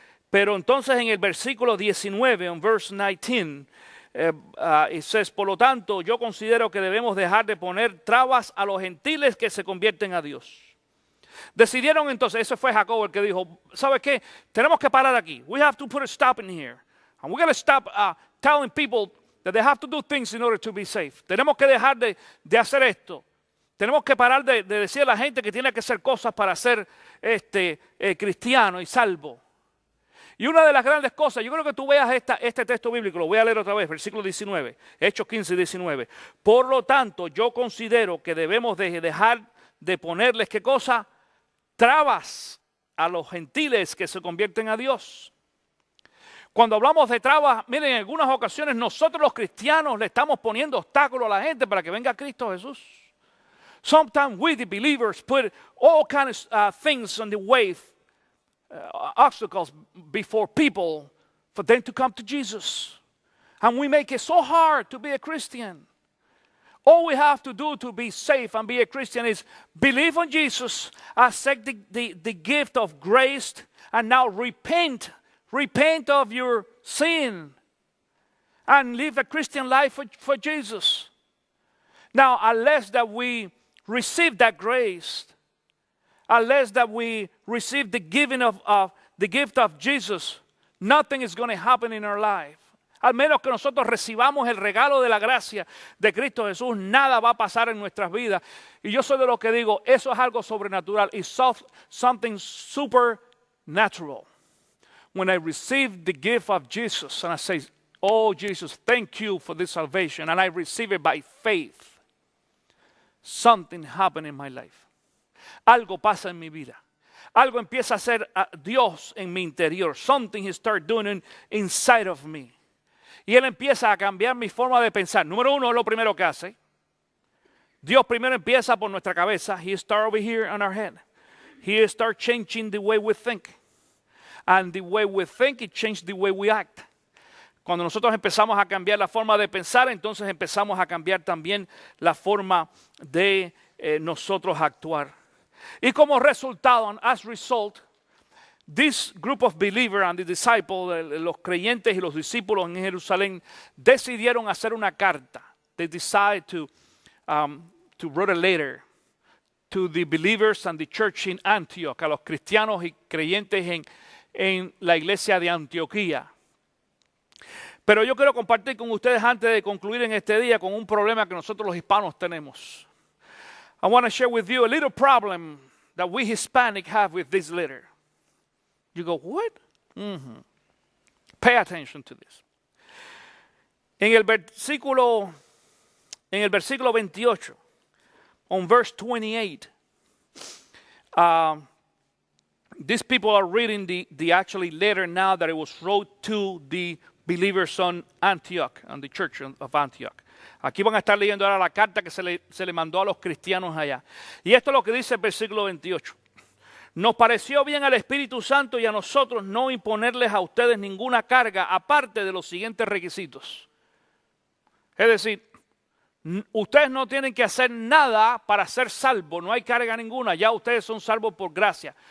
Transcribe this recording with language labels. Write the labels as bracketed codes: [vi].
[es] Pero entonces en el versículo 19, en [en] verse 19, it says, [es] por lo tanto, yo considero que debemos dejar de poner trabas a los gentiles que se convierten a Dios. Decidieron entonces, ese fue Jacob el que dijo, ¿sabes qué? Tenemos que parar aquí. [en] We have to put a stop in here. And we're going to stop telling people that they have to do things in order to be safe. [es] Tenemos que dejar de hacer esto. Tenemos que parar de decir a la gente que tiene que hacer cosas para ser cristiano y salvo. Y una de las grandes cosas, yo creo que tú veas este texto bíblico, lo voy a leer otra vez, versículo 19, Hechos 15, 19. Por lo tanto, yo considero que debemos dejar de ponerles, ¿qué cosa? Trabas a los gentiles que se convierten a Dios. Cuando hablamos de trabas, miren, en algunas ocasiones nosotros los cristianos le estamos poniendo obstáculos a la gente para que venga a Cristo Jesús. [en] Sometimes we, the believers, put all kinds of things on the way, obstacles before people for them to come to Jesus. And we make it so hard to be a Christian. All we have to do to be safe and be a Christian is believe on Jesus, accept the gift of grace, and now repent. Repent of your sin and live a Christian life for Jesus. Now, unless that we receive that grace, unless that we receive the giving of the gift of Jesus, nothing is going to happen in our life. [es] Al menos que nosotros recibamos el regalo de la gracia de Cristo Jesús, nada va a pasar en nuestras vidas. Y yo soy de los que digo, eso es algo sobrenatural. [en] It's something supernatural. When I receive the gift of Jesus and I say, oh, Jesus, thank you for this salvation, and I receive it by faith, something happened in my life. [es] Algo pasa en mi vida. Algo empieza a hacer Dios en mi interior. [en] Something he started doing inside of me. [es] Y Él empieza a cambiar mi forma de pensar. Número uno, es lo primero que hace. Dios primero empieza por nuestra cabeza. [en] He starts over here on our head. He starts changing the way we think. And the way we think, it changes the way we act. [es] Cuando nosotros empezamos a cambiar la forma de pensar, entonces empezamos a cambiar también la forma de nosotros actuar. Y como resultado, [en] and as result, this group of believers and the disciples, [es] los creyentes y los discípulos en Jerusalén, decidieron hacer una carta. [en] They decided to write a letter to the believers and the church in Antioch, [es] a los cristianos y creyentes en la iglesia de Antioquía. Pero yo quiero compartir con ustedes antes de concluir en este día con un problema que nosotros los hispanos tenemos. [en] I want to share with you a little problem that we Hispanic have with this letter. You go, what? Pay attention to this. [es] En el versículo 28, [en] on verse 28, these people are reading the actually letter now that it was wrote to the believers on Antioch, on the church of Antioch. [es] Aquí van a estar leyendo ahora la carta que se le mandó a los cristianos allá. Y esto es lo que dice el versículo 28. Nos pareció bien al Espíritu Santo y a nosotros no imponerles a ustedes ninguna carga aparte de los siguientes requisitos. Es decir, ustedes no tienen que hacer nada para ser salvos, no hay carga ninguna, ya ustedes son salvos por gracia.